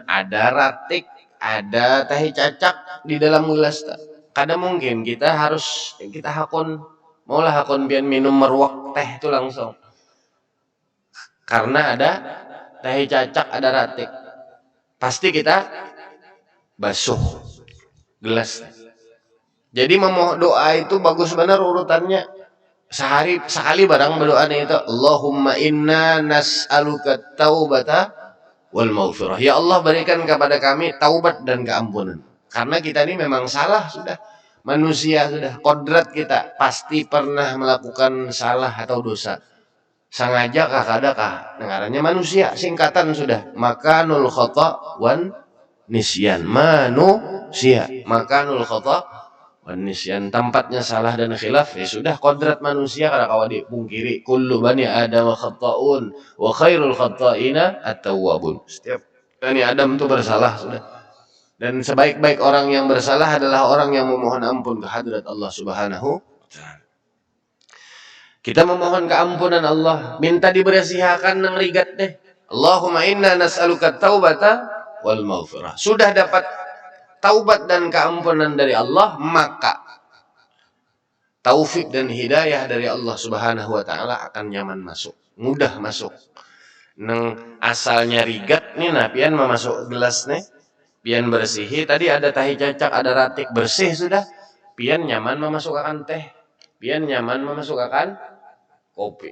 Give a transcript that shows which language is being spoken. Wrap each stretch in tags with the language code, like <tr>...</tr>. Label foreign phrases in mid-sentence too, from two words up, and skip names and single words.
<bjn>Ada ratik, ada teh cacak di dalam gelas. Kadang mungkin kita hakon, maulah hakon biar minum meruak teh itu langsung. Karena ada teh cacak, ada ratik.</bjn> <id>Pasti kita basuh gelas. Jadi memohon doa itu bagus benar urutannya. Sehari sekali barang berdoa itu</id> <ar>اللهم إنا نسألك التوبة والمغفرة.</ar> <id>Ya Allah berikan kepada kami taubat dan keampunan. Karena kita ini memang salah sudah. Manusia sudah kodrat kita pasti pernah melakukan salah atau dosa.</id> <bjn>Sengaja kah kadakah?</bjn> <id>Dengarannya manusia singkatan sudah.</id> <ar>مكان الخطأ والنسيان. Manusia. مكان الخطأ نسيان,</ar> <id>tempatnya salah dan khilaf, ya sudah kodrat manusia</id> <bjn>kada kawa dipungkiri.</bjn> <ar>Kullu bani Adam khata'un wa khairul khata'ina at-tawwabun.</ar> <id>Setiap bani Adam itu bersalah sudah. Dan sebaik-baik orang yang bersalah adalah orang yang memohon ampun ke hadrat Allah</id> <ar>سبحانه وتعالى.</ar> <id>Kita memohon keampunan Allah,</id> <bjn>minta dibersihakan nang rigat deh.</bjn> <ar>اللهم إنا نسألك التوبة والمغفرة.</ar> <id>Sudah dapat taubat dan keampunan dari Allah, maka taufik dan hidayah dari Allah</id> <ar>سبحانه وتعالى</ar> <id>akan nyaman masuk, mudah masuk.</id> <bjn>Neng asalnya rigat nih nah pian memasuk gelas nih, pian bersihi tadi ada tahi cacak, ada ratik, bersih sudah. Pian nyaman memasukkan teh, pian nyaman memasukkan kopi.</bjn>